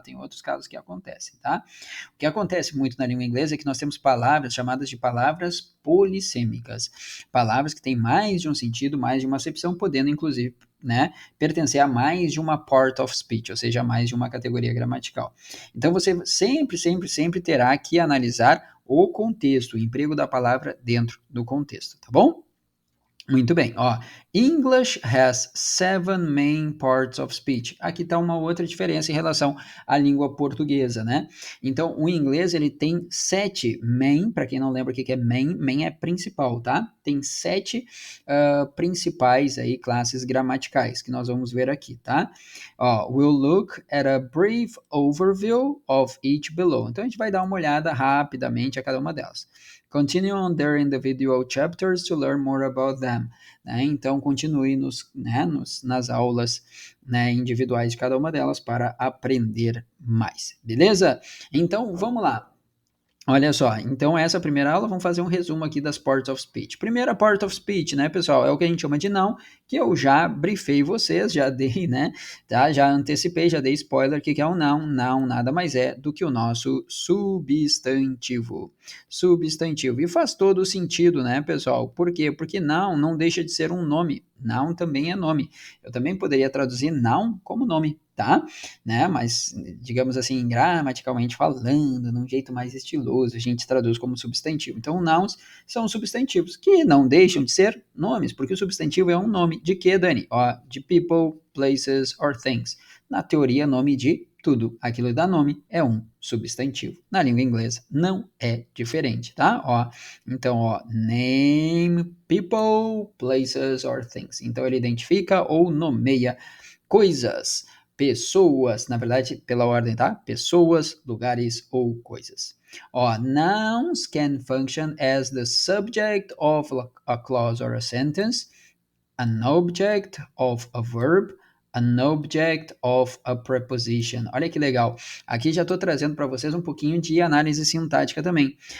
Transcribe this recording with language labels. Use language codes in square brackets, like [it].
[pt] Tem outros casos que acontecem, tá? O que acontece muito na língua inglesa é que nós temos palavras chamadas de palavras polissêmicas, palavras que têm mais de um sentido, mais de uma acepção, podendo inclusive, né, pertencer a mais de uma part of speech, ou seja, a mais de uma categoria gramatical. Então você sempre terá que analisar o contexto, o emprego da palavra dentro do contexto, tá bom? Muito bem, ó. [en] English has 7 main parts of speech. [pt] Aqui está uma outra diferença em relação à língua portuguesa, né? Então, o inglês ele tem 7 main, para quem não lembra o que é main, main é principal, tá? Tem 7 principais aí classes gramaticais que nós vamos ver aqui, tá? [en] Ó, we'll look at a brief overview of each below. [pt] Então, a gente vai dar uma olhada rapidamente a cada uma delas. [en] Continue on their individual chapters to learn more about them. [pt] Né? Então, continue nas aulas, né, individuais de cada uma delas para aprender mais. Beleza? Então, vamos lá. Olha só, então essa primeira aula, vamos fazer um resumo aqui das parts of speech. Primeira part of speech, né, pessoal, é o que a gente chama de noun, que eu já briefei vocês, já dei, né, tá, já antecipei, já dei spoiler, o que é um noun? Noun nada mais é do que o nosso substantivo. Substantivo, e faz todo o sentido, né, pessoal, por quê? Porque noun não deixa de ser um nome, noun também é nome. Eu também poderia traduzir noun como nome, tá? Né? Mas, digamos assim, gramaticalmente falando, num jeito mais estiloso, a gente traduz como substantivo. Então, nouns são substantivos que não deixam de ser nomes, porque o substantivo é um nome de quê, Dani? Ó, de [en] people, places or things. [pt] Na teoria, nome de tudo. Aquilo que dá nome é um substantivo. Na língua inglesa não é diferente, tá? Ó, então, ó, [en] name people, places or things. [pt] Então, ele identifica ou nomeia coisas, pessoas, na verdade, pela ordem, tá? Pessoas, lugares ou coisas. [en] Ó, nouns can function as the subject of a clause or a sentence, an object of a verb, an object of a preposition. [pt] Olha que legal. Aqui já estou trazendo para vocês um pouquinho de análise sintática também.